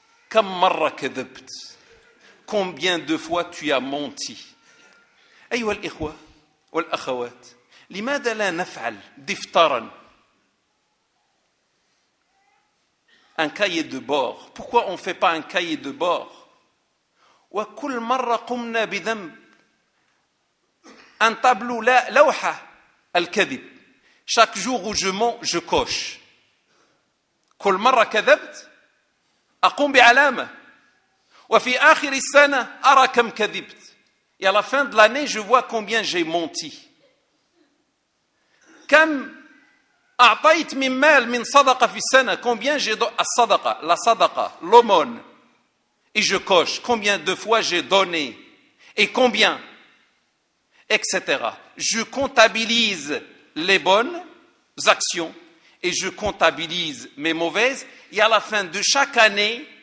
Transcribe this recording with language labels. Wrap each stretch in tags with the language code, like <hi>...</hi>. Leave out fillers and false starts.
<ar>كم مرة كذبت؟</ar> <fr>Combien de fois tu as menti؟</fr> <ar>أيها الإخوة والأخوات، لماذا لا نفعل دفترا؟</ar> <fr>Un cahier de bord. Pourquoi on ne fait pas un cahier de bord؟</fr> <ar>وكل مرة قمنا بذنب أن تبلو لا لوحة الكذب.</ar> <fr>Chaque jour où je mens, je coche.</fr> <ar>كل مرة كذبت أقوم بعلامة. وفي آخر السنة أرى كم كذبت.</ar> <fr>Et à la fin de l'année, je vois combien j'ai menti.</fr> <ar>كم أعطيت من مال من صدقة في السنة.</ar> <fr>Combien j'ai donné.</fr> <ar>الصدقة،</ar> <fr>la صدقة، l'aumône. Et je coche combien de fois j'ai donné et combien, etc. Je comptabilise les bonnes actions et je comptabilise mes mauvaises. Et à la fin de chaque année,</fr>